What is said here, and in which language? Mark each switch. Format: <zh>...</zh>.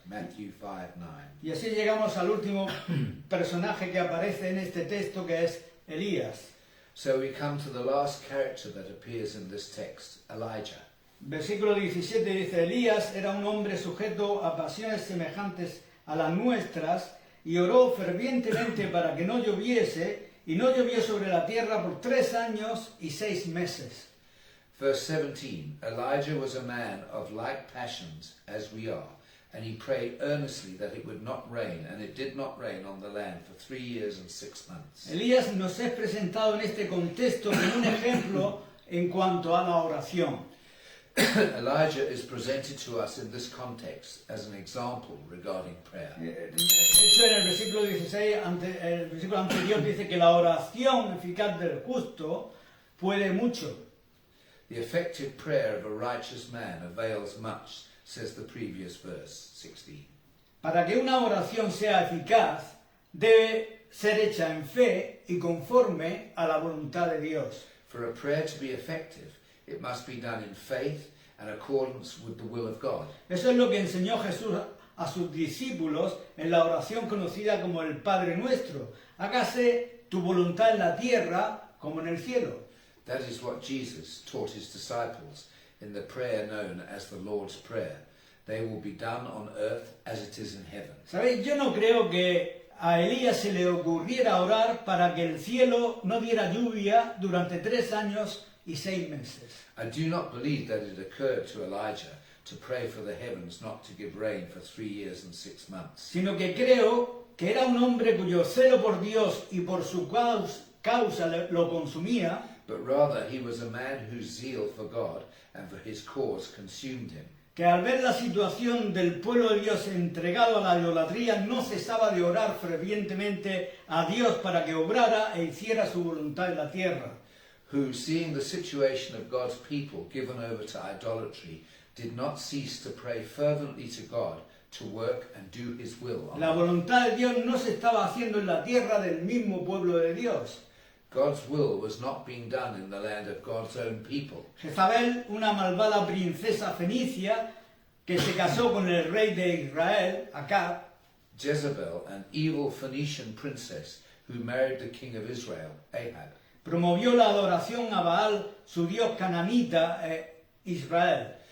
<en>Matthew 5:9.</en> <es>Y así llegamos al último personaje que aparece en este texto, que es Elías.</es> <en>So we come to the last character that appears in this text, Elijah.</en> <es>Versículo 17 dice, Elías era un hombre sujeto a pasiones semejantes a las nuestras y oró fervientemente para que no lloviese, y no llovió sobre la tierra por 3 años y 6 meses.</es> <en>Verse 17, Elijah was a man of like passions as we are, and he prayed earnestly that it would not rain, and it did not rain on the land for 3 years and 6 months.</en> <es>Elías nos es presentado en este contexto como un ejemplo en cuanto a la oración.</es> <en>Elijah is presented to us in this context as an example regarding prayer.</en> <es>De hecho, en el versículo 16, el versículo anterior dice que la oración eficaz del justo puede mucho.</es> <en>The effective prayer of a righteous man avails much, says the previous verse, 16.</en> <es>Para que una oración sea eficaz, debe ser hecha en fe y conforme a la voluntad de Dios.</es> <en>For a prayer to be effective, it must be done in faith and accordance with the will of God.</en> <es>Eso es lo que enseñó Jesús a sus discípulos en la oración conocida como el Padre Nuestro. Hágase tu voluntad en la tierra como en el cielo.</es> <en>That is what Jesus taught his disciples in the prayer known as the Lord's Prayer. They will be done on earth as it is in heaven.</en> <es>¿Sabéis? Yo no creo que a Elías se le ocurriera orar para que el cielo no diera lluvia durante 3 años y 6 meses.</es> <en>I do not believe that it occurred to Elijah to pray for the heavens not to give rain for 3 years and 6 months.</en> <es>Sino que creo que era un hombre cuyo celo por Dios y por su causa lo consumía,</es> <en>But rather he was a man whose zeal for God and for his cause consumed him.</en> <es>que al ver la situación del pueblo de Dios entregado a la idolatría no cesaba de orar fervientemente a Dios para que obrara e hiciera su voluntad en la tierra.</es> <en>Who, seeing the situation of God's people given over to idolatry, did not cease to pray fervently to God to work and do his will on</en> <es>La</es> <en>earth.</en> <es>voluntad de Dios no se estaba haciendo en la tierra del mismo pueblo de Dios.</es> <en>God's will was not being done in the land of God's own people.</en> <es>Jezabel, una malvada princesa fenicia que se casó con el rey de Israel, Acab,</es> <en>Jezebel, an evil Phoenician princess who married the king of Israel, Ahab,</en> <es>promovió la adoración a Baal, su dios cananita, Israel.</es>